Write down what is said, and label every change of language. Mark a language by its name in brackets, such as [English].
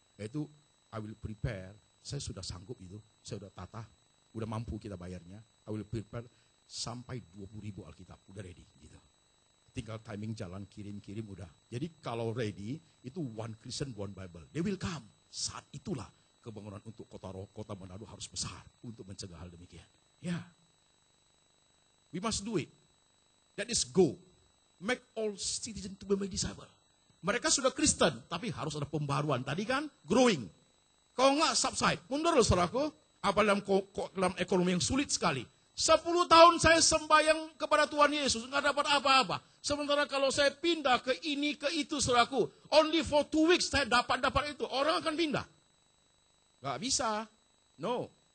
[Indonesian] Yaitu, [English] I will prepare, [Indonesian] saya sudah sanggup itu, saya sudah tata, udah mampu kita bayarnya, I will prepare sampai 20.000 Alkitab, udah ready gitu. Tinggal timing jalan, kirim udah. Jadi kalau ready, itu [English] one Christian, one Bible. They will come. [Indonesian] Saat itulah kebangunan untuk kota Manado harus besar untuk mencegah hal demikian. [English] Ya. We must do it. That is go. Make all citizens to be my disciple. [Indonesian] Mereka sudah Kristen, tapi harus ada pembaruan. Tadi kan growing. Kalau enggak subside, mundur loh saudaraku. Apa dalam ekonomi yang sulit sekali. 10 tahun saya sembahyang kepada Tuhan Yesus, enggak dapat apa-apa. Sementara kalau saya pindah ke ini, ke itu, saudaraku, [English] only for 2 weeks [Indonesian] saya dapat itu. Orang akan pindah. Enggak bisa. No.